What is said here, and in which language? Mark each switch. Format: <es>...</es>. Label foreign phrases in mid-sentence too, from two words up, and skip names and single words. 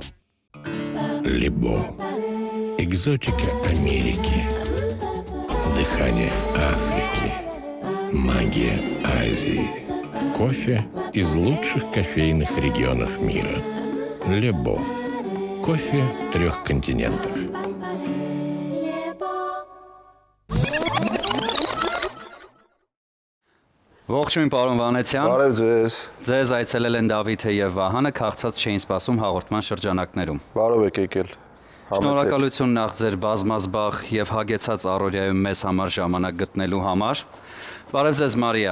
<ru>Лебо. Экзотика Америки. Дыхание Африки. Магия Азии. Кофе из лучших кофейных регионов мира. Лебо. Кофе 3 континентов.</ru> <hy>Ողջույն պարոն Վանեցյան։ Բարև ձեզ։ Ձեզ այցելել են Դավիթը եւ Վահանը, քաղցած չէին սպասում հաղորդման շրջանակներում։ Բարով եք եկել։ Շնորհակալություն նախ ձեր բազմազբաղ եւ հագեցած առօրյայում մեզ համար ժամանակ գտնելու համար։ Բարև ձեզ Մարիա։</hy>